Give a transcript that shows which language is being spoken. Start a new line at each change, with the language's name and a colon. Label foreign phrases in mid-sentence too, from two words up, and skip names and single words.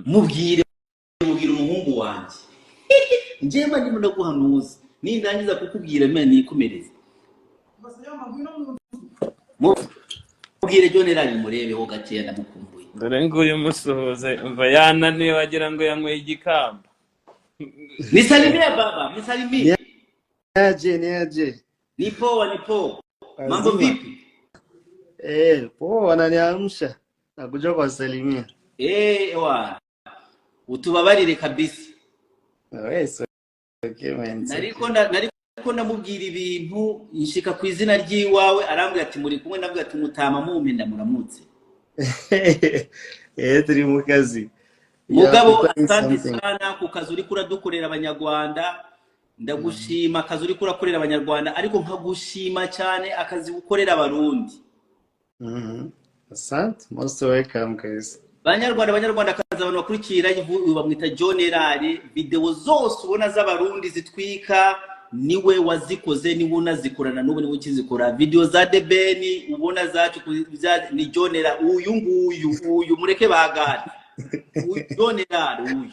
Kinyarwanda: mubwire umuhungu wanjye njema ndimo ndaguhanuza nindangiza kukubwira mena nikomereze mubwire Jonera murebeho gakeya ndamukumbuye dore nguyu musohoze umva yananiwe wagira ngo yanyweye igikamba.
Swahili: Nisalimie baba, nisalimie. Niaje. Ni poa. Mambo vipi? Poa wananiamsha. Nakuja kuwasalimia.
Kinyarwanda: Ewa. Utubabarire kabisa.
English: Wewe okay man.
Kinyarwanda: Nariko ndamubwira ibintu nshika ku izina ry'iwawe arambwira ati muri kumwe nabwo ati mutama mumpenda muramutse. Turi mu kazi. Mugabo
Swahili: asante sana
Kinyarwanda: ku kazi uri kuradukorera abanyarwanda ndagushima akazi uri kurakorera abanyarwanda ariko nkagushima cyane akazi ukorera abarundi.
English: Asante most welcome guys.
Kinyarwanda: Banyarwanda akazi abantu bakurikira bamwita Jonera video zose ubona z'abarundi zitwika niwe wazikoze niwe unazikorana n'ubu niwe ukizikora video za Debeni ubona zacu ni Jonera uyu mureke bagane Jonera uyu